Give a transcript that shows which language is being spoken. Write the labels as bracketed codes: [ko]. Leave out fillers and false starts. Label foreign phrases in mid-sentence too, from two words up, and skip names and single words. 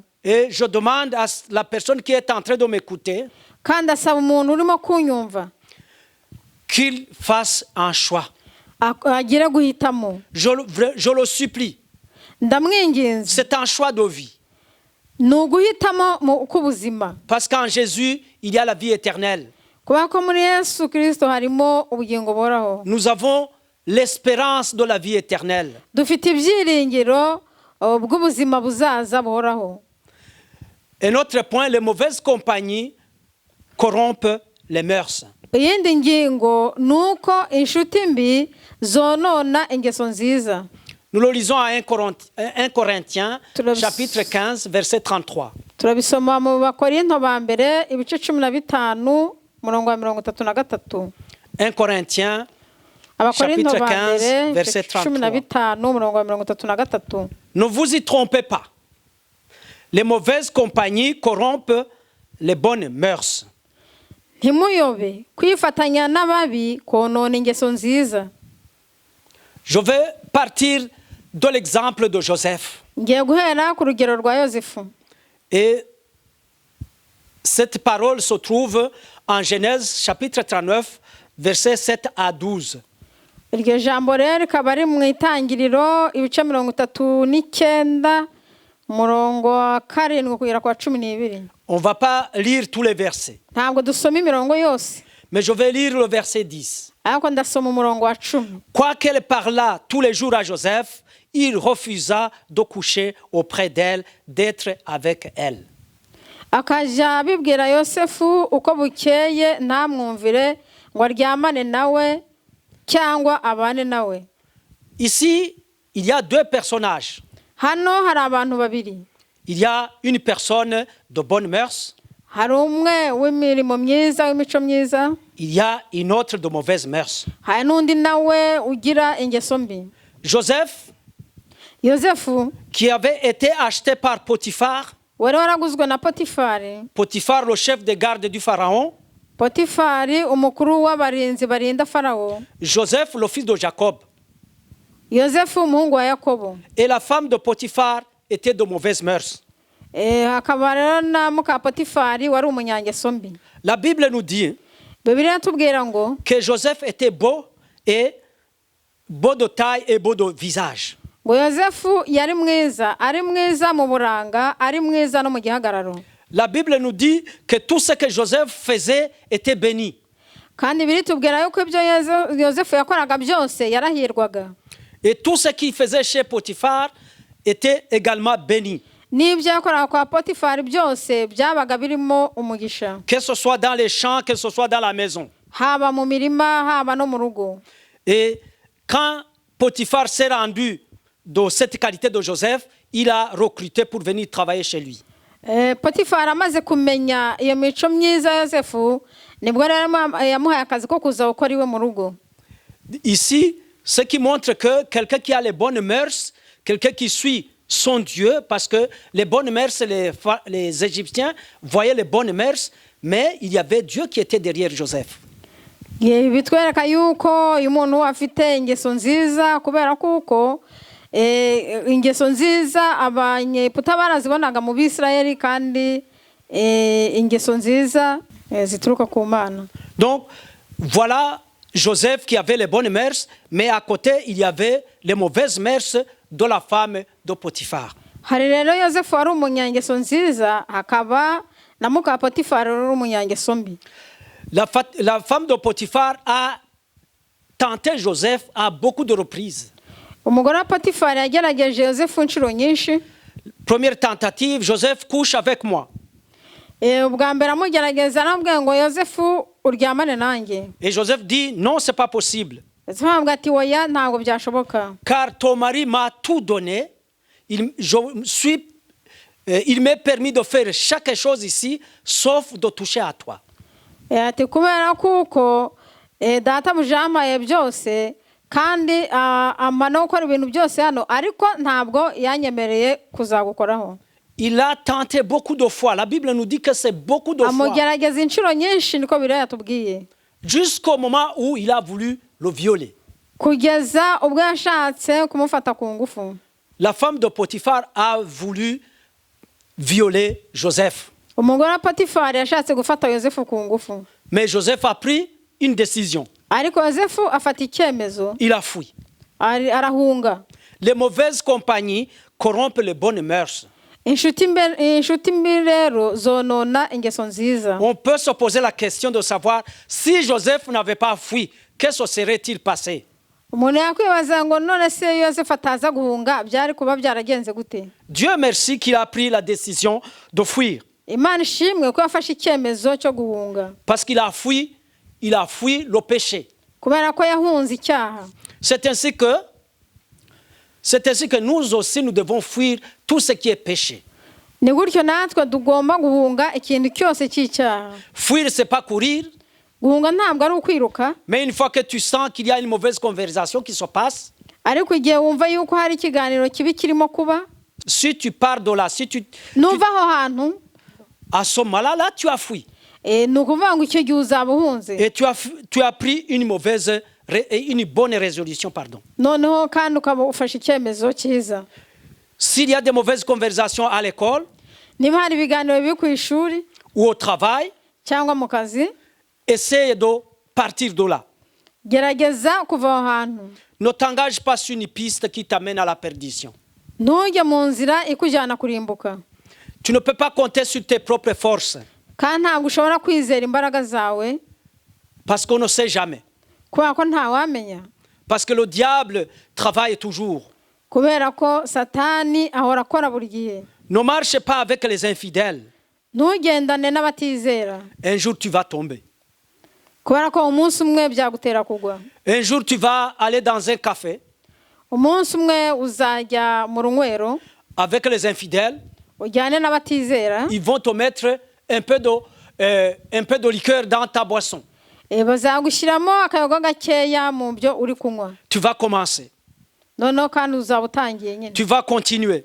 [fr] Et je demande à la personne qui est en train de m'écouter [rw] Kandi asaba umuntu urimo kunyumva [fr] qu'il fasse un choix. [rw] agire guhitamo. [fr] Je le supplie. [rw] Ndamwinginze. [fr] C'est un choix de vie. [rw] Ni uguhitamo k'ubuzima. [fr] Parce qu'en Jésus, il y a la vie éternelle. [rw] Kubera ko muri Yesu Kristo harimo ubugingo buhoraho. [fr] Nous avons l'espérance de la vie éternelle. [rw] Dufite ibyiringiro bw'ubuzima buzaza buhoraho. [fr] Un autre point, les mauvaises compagnies corrompent les mœurs. [rw] iyindi ngingo ni uko inshuti mbi zonona ingeso nziza. [fr] Nous le lisons à 1 Corinthiens, [rw] Turabis- [fr] chapitre 15, verset 33. [rw] turabisoma mu bakorinto ba mbere ibice 15 umurongo wa 33. [fr] 1 Corinthiens, [rw] abakorinto [fr] chapitre [rw] ba [fr] 15, [rw] mbere [fr] verset [rw] ibice 15 umurongo wa 33. [fr] ne vous y trompez pas. Les mauvaises compagnies corrompent les bonnes mœurs. [rw] Ntimuyobe kwifatanya n'ababi konona ingeso nziza. [fr] Je vais partir de l'exemple de Joseph. [rw] Ngiye guhera ku rugero rwa Yozefu. [fr] Et cette parole se trouve en Genèse chapitre 39, versets 7 à 12. [rw] Iryo jambo rero rikaba ari mu itangiriro ibice 39 umurongo wa 7 kugera kwa 12. [fr] On ne va pas lire tous les versets, [rw] Ntabwo dusoma imirongo yose, [fr] mais je vais lire le verset 10. [rw] ariko ndasoma umurongo wa 10. [fr] Quoiqu'elle parlât tous les jours à Joseph, il refusa de coucher auprès d'elle, d'être avec elle. [rw] Akajya abibwira Yosefu uko bukeye ntamwumvire ngo aryamane nawe cyangwa abane nawe. [fr] Ici, il y a deux personnages. [rw] Hano hari abantu babiri. [fr] Il y a une personne de bonne mœurs, [rw] Hari umwe w'imirimo myiza w'imico myiza, [fr] il y a une autre de mauvaise mœurs. [rw] hari n'undi nawe ugira ingeso mbi. [fr] Joseph, [rw] Yozefu [fr] qui avait été acheté par Potiphar, [rw] wari waraguzwe na Potifari. [fr] Potiphar, le chef de garde du Pharaon, [rw] Potifari umukuru w'abarinzi barinda Farawo. [fr] Joseph, le fils de Jacob, [rw] Yozefu umuhungu wa Yakobo. [fr] et la femme de Potiphar étaient de mauvaises mœurs. [rw] Hakaba rero na muka Potifari wari umunyangeso mbi. [fr] La Bible nous dit [rw] Bibiliya itubwira ngo [fr] que Joseph était beau de taille et beau de visage. [rw] ngo Yozefu yari mwiza, ari mwiza mu buranga, ari mwiza no mu gihagararo. [fr] La Bible nous dit que tout ce que Joseph faisait était béni. [rw] Kandi biritubwira yuko ibyo Yozefu yakoraga byose yarahirwaga. [fr] Et tout ce qu'il faisait chez Potiphar était également béni. [rw] N'ibyo yakoraga kwa Potifari byose byabaga birimo umugisha. [fr] Que ce soit dans les champs, que ce soit dans la maison. [rw] Haba mu mirima, haba no mu rugo. [fr] Et quand Potiphar s'est rendu de cette qualité de Joseph, il a recruté pour venir travailler chez lui. [rw] Potifari amaze kumenya iyo mico myiza ya Yozefu, nibwo rero yamuhaye akazi ko kuza gukora iwe mu rugo. [fr] Ici, ce qui montre que quelqu'un qui a les bonnes mœurs, quelqu'un qui suit son Dieu, parce que les bonnes mœurs, les Égyptiens voyaient les bonnes mœurs, mais il y avait Dieu qui était derrière Joseph. [rw] Bitwereka yuko uyu muntu afite ingeso nziza, kubera kuko ingeso nziza abanyeputa barazibonaga mu Bisirayeli, kandi ingeso nziza zituruka ku Mana. [fr] Donc, voilà Joseph qui avait les bonnes mœurs, mais à côté, il y avait les mauvaises mœurs de la femme de Potiphar. [rw] Hari rero Yozefu wari umunyangeso nziza, hakaba na muka Potifari wari umunyangeso mbi. [fr] La femme de Potiphar a tenté Joseph à beaucoup de reprises. [rw] Umugore wa Potifari yagerageje Yozefu inshuro nyinshi. [fr] Première tentative, Joseph couche avec moi. [rw] Ubwa mbere amugerageza arambwira ngo Yozefu uryamane nanjye. [fr] Et Joseph dit non, c'est pas possible. [rw] Avuga ati oya ntabwo byashoboka. [fr] Car ton mari m'a tout donné. Il m'est permis de faire chaque chose ici, sauf de toucher à toi. [rw] Ati kubera kuko data mujampaye byose, kandi amana gukora ibintu byose hano, ariko ntabwo yanyemereye kuzagukoraho. [fr] Il a tenté beaucoup de fois. La Bible nous dit que c'est beaucoup de fois. [rw] Amugerageza inshuro nyinshi, niko Bibiliya yatubwiye. [fr] Jusqu'au moment où il a voulu le violer. [rw] Kugeza ubwo yashatse kumufata ku ngufu. [fr] La femme de Potiphar a voulu violer Joseph. [rw] Umugore wa Potifari yashatse gufata Yozefu ku ngufu. [fr] Mais Joseph a pris une décision. [rw] Ariko Yozefu afata icyemezo. [fr] Il a fui. [rw] Arahunga. [fr] Les mauvaises compagnies corrompent les bonnes mœurs. [rw] Inshuti mbi rero zonona ingeso nziza. [fr] On peut se poser la question de savoir si Joseph n'avait pas fui, qu'est-ce que serait-il passé? [rw] Umuntu yakwibaza ngo none se Yozefu ataza guhunga byari kuba byaragenze gute? [fr] Dieu merci qu'il a pris la décision de fuir. [rw] imana ishimwe ko yafashe icyemezo cyo guhunga [fr] parce qu'il a fui le péché. [rw] kubera ko yahunze icyaha. [fr] C'est ainsi que nous aussi, nous devons fuir tout ce qui est péché. [rw] Ni gutyo natwe tugomba guhunga ikintu cyose cy'icyaha. [fr] Fuir, c'est pas courir. [rw] Guhunga ntabwo ari ukwiruka. [fr] Mais une fois que tu sens qu'il y a une mauvaise conversation qui se passe, [rw] ariko igihe wumva yuko hari ikiganiro kibi kirimo kuba, [fr] si tu pars de là, [rw] nuva aho hantu, [fr] à ce moment-là, là, tu as fui. [rw] Ni ukuvuga ngo icyo gihe uzaba uhunze. [fr] Et tu as pris une bonne résolution, pardon. [rw] Noneho kandi ukaba ufashe icyemezo cyiza. [fr] S'il y a des mauvaises conversations à l'école, [rw] niba hari ibiganiro biri ku ishuri [fr] ou au travail, [rw] cyangwa mu kazi, [fr] essaye de partir de là. [rw] gerageza kuva aho hantu. [fr] Ne t'engage pas sur une piste qui t'amène à la perdition. [rw] Ntujye mu nzira ikujyana kurimbuka. [fr] Tu ne peux pas compter sur tes propres forces. [rw] Kandi ntabwo ushobora kwizera imbaraga zawe. [fr] Parce qu'on ne sait jamais. [rw] Kubera ko ntawamenya. [fr] Parce que le diable travaille toujours. [rw] Kubera ko Satani ahora akora buri gihe. [fr] Ne marche pas avec les infidèles. [rw] Ntugendane n'abatizera. [fr] Un jour tu vas tomber. [rw] Kubera ko umunsi umwe byagutera kugwa. [fr] Un jour tu vas aller dans un café. [rw] Umunsi umwe uzajya mu runywero. [fr] Avec les infidèles. [rw] Ujyane n'abatizera. [fr] Ils vont te mettre un peu de liqueur dans ta boisson. [rw] Bazagushyiramo akayoga gakeya mu byo uri kunywa. [fr] Tu vas commencer. [rw] Noneho kandi uzaba utangiye nyine. [fr] Tu vas continuer.